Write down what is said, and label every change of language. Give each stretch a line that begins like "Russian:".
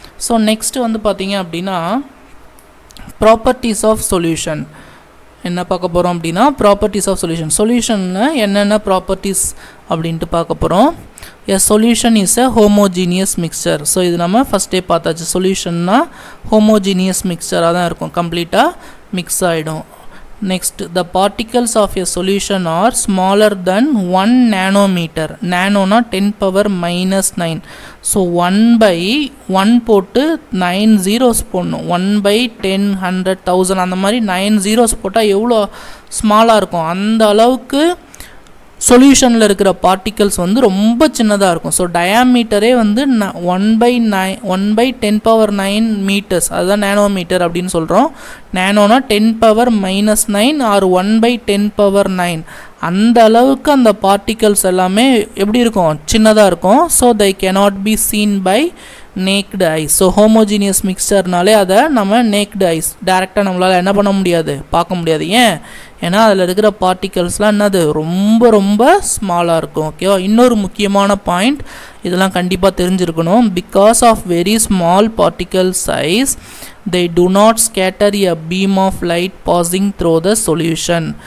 Tamil: So next வந்து பார்த்தீங்க அப்படின்னா ப்ராப்பர்ட்டிஸ் ஆஃப் சொல்யூஷன் என்ன பார்க்க போகிறோம் அப்படின்னா ப்ராப்பர்ட்டிஸ் ஆஃப் சொல்யூஷன். சொல்யூஷனில் என்னென்ன ப்ராப்பர்ட்டிஸ் அப்படின்ட்டு பார்க்க போகிறோம். எ solution is a homogeneous mixer. So இது நம்ம ஃபஸ்ட்டே பார்த்தாச்சு. சொல்யூஷன்னா ஹோமோஜீனியஸ் மிக்சராக தான் இருக்கும், கம்ப்ளீட்டாக மிக்ஸ் ஆகிடும்.
English: Next, the particles of a solution are smaller than 1 nanometer.
Tamil: Nano na 10 power minus 9. So 1 by 1 போட்டு 9 zeros போடணும். 1 by 10, 100, 1000 அந்த மாதிரி 9 zeros போட்டால் எவ்வளோ ஸ்மாலாக இருக்கும். அந்த அளவுக்கு சொல்யூஷனில் இருக்கிற பார்ட்டிகல்ஸ் வந்து ரொம்ப சின்னதாக இருக்கும். ஸோ டயாமீட்டரே வந்து 1 by 10 power 9 மீட்டர்ஸ், அதுதான் நேனோமீட்டர் அப்படின்னு சொல்கிறோம். நேனோனா 10 power minus 9 R 1 by 10 power 9. அந்த அளவுக்கு அந்த பார்ட்டிகல்ஸ் எல்லாமே எப்படி இருக்கும், சின்னதாக இருக்கும்.
English: So they cannot be seen by naked eyes.
Tamil: So homogeneous மிக்சர்னாலே அதை நம்ம நேக்டு ஐஸ் டேரெக்டாக நம்மளால் என்ன பண்ண முடியாது, பார்க்க முடியாது. ஏன்னா அதில் இருக்கிற பார்ட்டிகல்ஸ்லாம் என்னது ரொம்ப ரொம்ப ஸ்மாலாக இருக்கும். ஓகேவா. இன்னொரு முக்கியமான பாயிண்ட் இதெல்லாம் கண்டிப்பாக தெரிஞ்சிருக்கணும்.
English: Because of very small particle size they do not scatter a beam of light passing through the solution.